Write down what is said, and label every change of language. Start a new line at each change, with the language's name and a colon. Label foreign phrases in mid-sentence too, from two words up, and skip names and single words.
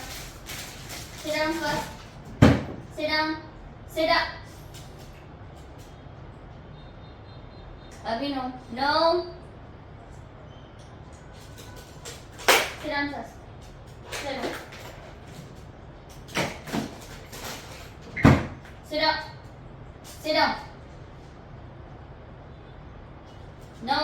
English: Sit down first. Sit down. Sit up. Abhi no. No. Sit down first. Sit down. Sit up. Sit down. No.